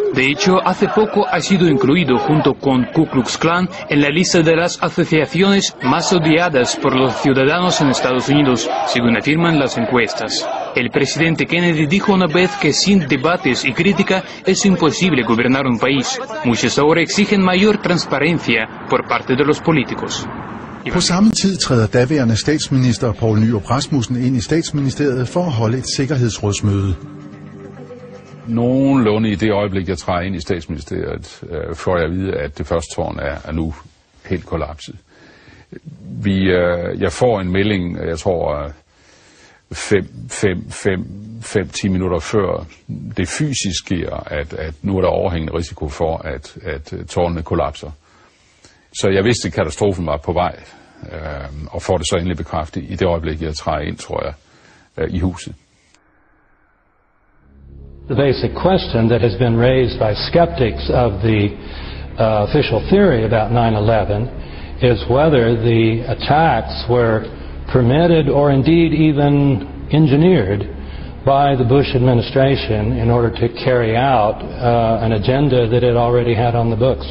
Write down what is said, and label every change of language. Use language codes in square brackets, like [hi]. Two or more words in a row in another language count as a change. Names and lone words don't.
[es] De hecho, hace poco ha sido incluido junto con Ku Klux Klan en la lista de las asociaciones más odiadas por los ciudadanos en Estados Unidos, según afirman las encuestas. El presidente Kennedy dijo una vez que sin debates y crítica es imposible gobernar un país. Muchos ahora exigen mayor transparencia por parte de los políticos. [da] På samme tid træder daværende statsminister Poul Nyrup Rasmussen ind i statsministeriet for at holde et sikkerhedsrådsmøde. Nogenlunde i det øjeblik, jeg træder ind i statsministeriet, får jeg at vide, at det første tårn er nu helt kollapset. Jeg får en melding, jeg tror 5-10 minutter før det fysisk sker, at nu er der overhængende risiko for, at tårnene kollapser. Så jeg vidste, at katastrofen var på vej, og får det så endelig bekræftet i det øjeblik, jeg træder ind, tror jeg, i huset. [en] The basic question that has been raised by skeptics of the official theory about 9/11 is whether the attacks were permitted or indeed even engineered by the Bush administration in order to carry out an agenda that it already had on the books.